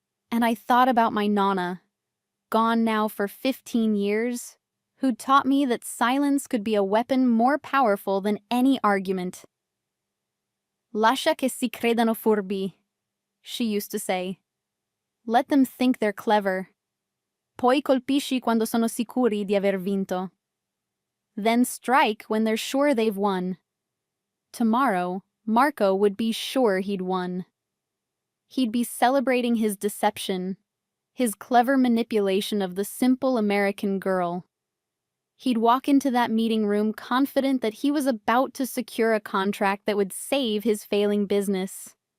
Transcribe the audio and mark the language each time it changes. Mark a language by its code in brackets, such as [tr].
[en] And I thought about my Nonna, gone now for 15 years, who'd taught me that silence could be a weapon more powerful than any argument. [it] Lascia che si credano furbi, [en] she used to say. Let them think they're clever. [it] Poi colpisci quando sono sicuri di aver vinto. [en] Then strike when they're sure they've won. Tomorrow, Marco would be sure he'd won. He'd be celebrating his deception, his clever manipulation of the simple American girl. He'd walk into that meeting room confident that he was about to secure a contract that would save his failing business.